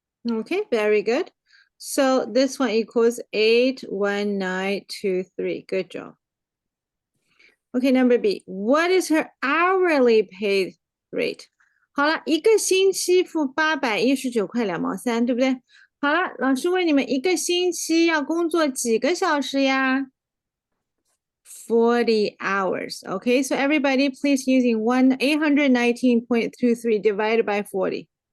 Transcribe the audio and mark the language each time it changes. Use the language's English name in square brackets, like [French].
[English] Okay, very good. So this one equals 81923. Good job. Okay, number B. What is her hourly paid rate? [Chinese] 好了，一个星期付819块2毛3，对不对？好了，老师问你们，一个星期要工作几个小时呀？ [English] 40 hours. Okay, so everybody please using 819.23 divided by 40.